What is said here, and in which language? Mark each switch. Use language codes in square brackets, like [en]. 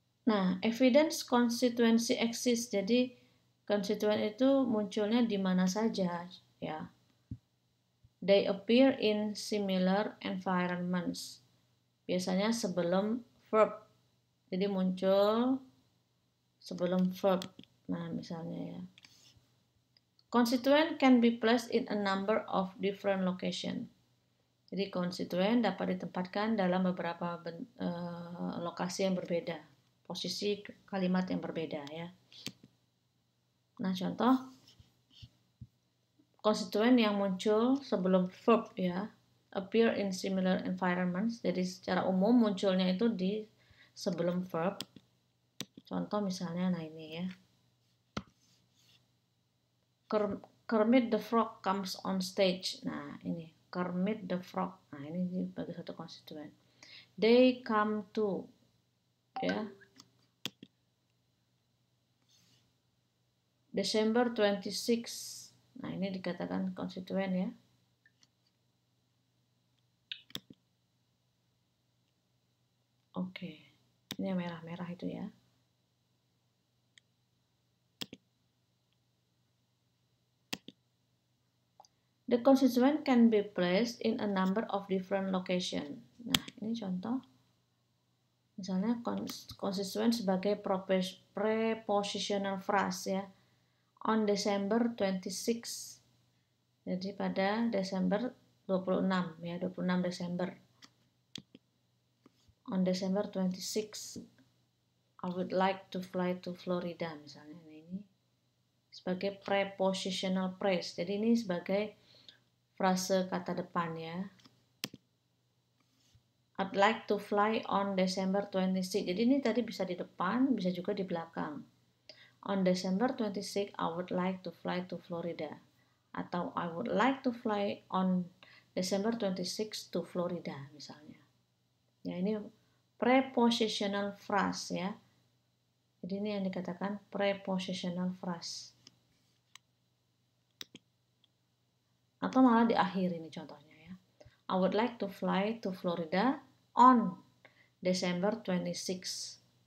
[id] Nah, [en] evidence constituency exist. [id] Jadi konstituen itu munculnya di mana saja, ya. [en] They appear in similar environments. [id] Biasanya sebelum verb. Jadi muncul sebelum verb. Nah, misalnya ya. [en] Konstituen can be placed in a number of different location. [id] Jadi konstituen dapat ditempatkan dalam beberapa lokasi yang berbeda. Posisi kalimat yang berbeda, ya. Nah, contoh konstituen yang muncul sebelum verb ya, [en] appear in similar environments. [id] Jadi secara umum munculnya itu di sebelum verb. Contoh misalnya, nah ini ya. [en] Kermit the Frog comes on stage. [id] Nah, ini Kermit the Frog. Nah, ini sebagai satu konstituen. [en] They come to, [id] ya. December 26. Nah, ini dikatakan konstituen ya. Oke. Ini yang merah-merah itu ya. [en] The constituent can be placed in a number of different locations. [id] Nah, ini contoh. Misalnya constituent sebagai prepositional phrase ya. [en] On December 26. [id] Jadi pada Desember 26 ya, 26 Desember. [en] On December 26, I would like to fly to Florida [id] misalnya. Ini sebagai prepositional phrase. Jadi ini sebagai frase kata depan ya. [en] I'd like to fly on December 26. [id] Jadi ini tadi bisa di depan, bisa juga di belakang. [en] On December 26, I would like to fly to Florida. [id] Atau [en] I would like to fly on December 26 to Florida [id] misalnya. Ya, ini prepositional phrase ya. Jadi ini yang dikatakan prepositional phrase. Atau malah di akhir ini contohnya ya. [en] I would like to fly to Florida on December 26.